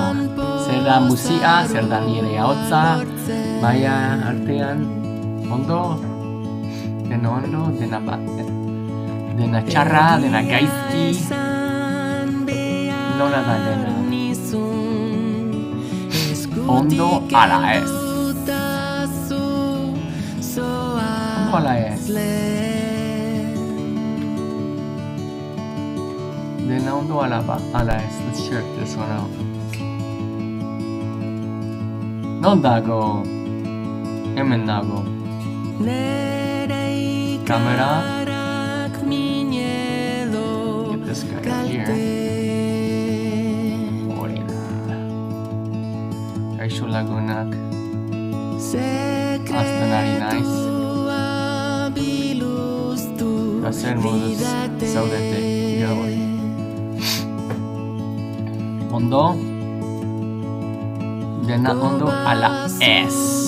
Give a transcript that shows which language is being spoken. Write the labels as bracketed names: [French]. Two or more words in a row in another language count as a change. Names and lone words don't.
[Basque] Zer da musia, zer da nire ahotsa, baina artean ondo, dena ondo, dena bat, dena txarra, dena gaizki, nola da dena. Ondo ala ez. Ondo ala ez. Dena ondo ala ez. [English] Let's check this one out. [Basque] Non dago. Hemen dago. [English] Camera. Get this guy up here. [Basque] Kaixo lagunak. Azten ari naiz. Eta zer moduz zaudete gaur. Ondo. Dena ondo ala ez.